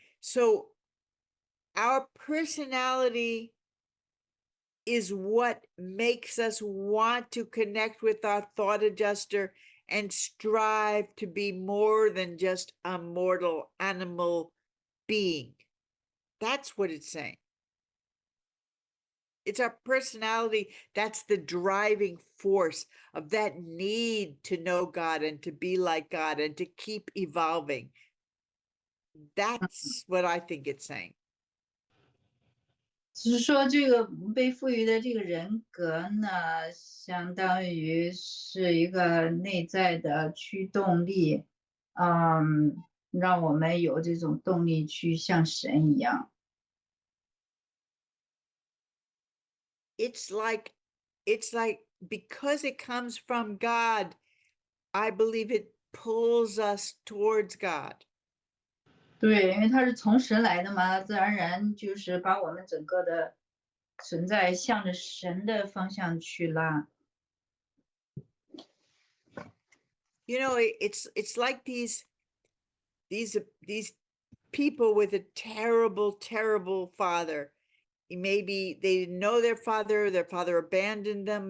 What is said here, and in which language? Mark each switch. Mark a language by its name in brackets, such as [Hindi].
[English] So our personality is what makes us want to connect with our thought adjuster and strive to be more than just a mortal animal being. That's what it's saying. It's our personality. That's the driving force of that need to know God and to be like God and to keep evolving. That's what I think it's saying. [Chinese] 只是说这个被赋予的这个人格呢，相当于是一个内在的驱动力，让我们有这种动力去像神一样。 [English] It's like because it comes from God, I believe it pulls us towards God. [Chinese] 对，因为它是从神来的嘛，自然而然就是把我们整个的存在向着神的方向去拉。 [English] You know, it's like these people with a terrible, terrible father. Maybe they didn't know their father abandoned them.